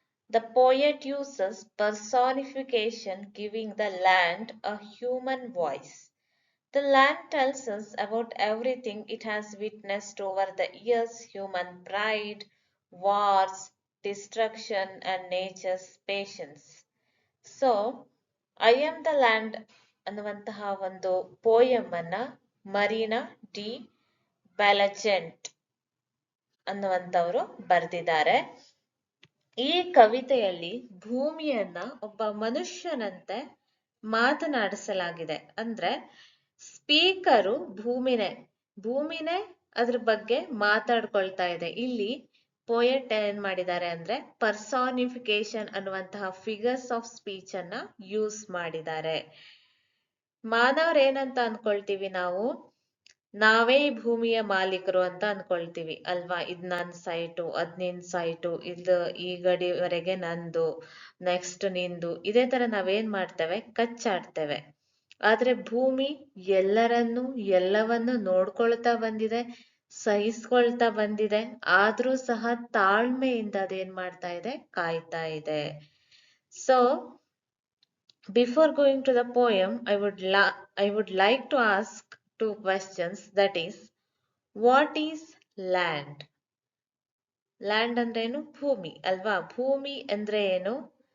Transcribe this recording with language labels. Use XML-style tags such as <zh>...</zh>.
<en>The poet uses personification, giving the land a human voice. The land tells us about everything it has witnessed over the years: human pride, wars, destruction, and nature's patience.</en> <kn>So, I am the land ಅನ್ನುವಂತಹ ಒಂದು poem ಅನ್ನ Marina D ಬ್ಯಾಲಚೆಂಟ್ ಅನ್ನುವಂಥವರು ಬರೆದಿದ್ದಾರೆ. ಈ ಕವಿತೆಯಲ್ಲಿ ಭೂಮಿಯನ್ನ ಒಬ್ಬ ಮನುಷ್ಯನಂತೆ ಮಾತನಾಡಿಸಲಾಗಿದೆ. ಅಂದ್ರೆ speaker ಭೂಮಿನೇ ಅದ್ರ ಬಗ್ಗೆ ಮಾತಾಡ್ಕೊಳ್ತಾ ಇದೆ. ಇಲ್ಲಿ ಪೋಯೆಟ್ ಏನ್ ಮಾಡಿದ್ದಾರೆ ಅಂದ್ರೆ ಪರ್ಸಾನಿಫಿಕೇಶನ್ ಅನ್ನುವಂತಹ ಫಿಗರ್ಸ್ ಆಫ್ ಸ್ಪೀಚ್ ಅನ್ನ ಯೂಸ್ ಮಾಡಿದ್ದಾರೆ. ಮಾನವ್ರ ಏನಂತ ಅನ್ಕೊಳ್ತೀವಿ ನಾವು, ನಾವೇ ಈ ಭೂಮಿಯ ಮಾಲೀಕರು ಅಂತ ಅನ್ಕೊಳ್ತೀವಿ ಅಲ್ವಾ. ಇದ್ ನನ್ ಸೈಟು, ಅದ್ ನಿನ್ ಸೈಟು, ಇದು ಈ ಗಡಿವರೆಗೆ ನಂದು, ನೆಕ್ಸ್ಟ್ ನಿಂದು, ಇದೇ ತರ ನಾವೇನ್ ಮಾಡ್ತೇವೆ, ಕಚ್ಚಾಡ್ತೇವೆ. ಆದ್ರೆ ಭೂಮಿ ಎಲ್ಲವನ್ನೂ ನೋಡ್ಕೊಳ್ತಾ ಬಂದಿದೆ, ಸಹಿಸ್ಕೊಳ್ತಾ ಬಂದಿದೆ. ಆದ್ರೂ ಸಹ ತಾಳ್ಮೆಯಿಂದ ಅದೇನ್ ಮಾಡ್ತಾ ಇದೆ, ಕಾಯ್ತಾ ಇದೆ.</kn> <en>So before going to the poem, I would like to ask two questions. That is, what is land? Land</en> <kn>ಅಂದ್ರೇನು? ಭೂಮಿ ಅಲ್ವಾ. ಭೂಮಿ ಅಂದ್ರೆ ಏನು?</kn>